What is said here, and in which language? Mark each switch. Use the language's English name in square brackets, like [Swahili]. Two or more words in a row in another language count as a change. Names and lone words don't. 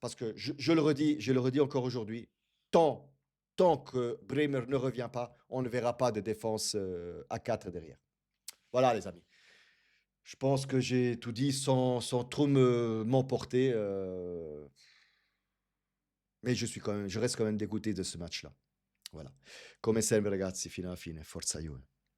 [French] Parce que je le redis encore aujourd'hui, tant, tant que Bremer ne revient pas, on ne verra pas de défense à 4 derrière. Voilà, les amis. Je pense que j'ai tout dit sans trop m'emporter. Mais je reste quand même dégoûté de ce match-là. Voilà. [Italian] Come sempre, ragazzi, fino alla fine. Forza Juve.